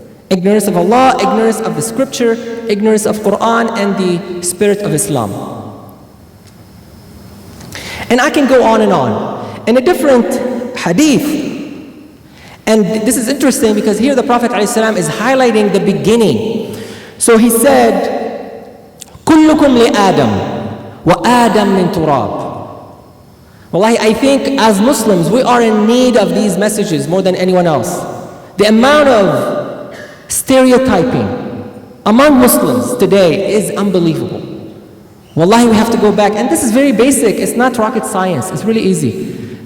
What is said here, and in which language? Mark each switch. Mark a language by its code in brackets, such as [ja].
[en] Ignorance of Allah, ignorance of the scripture, ignorance of Quran and the spirit of Islam. And I can go on and on. In a different hadith, and this is interesting because here the Prophet ﷺ is highlighting the beginning. So he said, [ar] كُلُّكُمْ لِآدَمْ وَآدَمْ مِنْ تُرَابٍ. [en] Wallahi, I think as Muslims, we are in need of these messages more than anyone else. The amount of stereotyping among Muslims today is unbelievable. Wallahi, we have to go back. And this is very basic. It's not rocket science. It's really easy.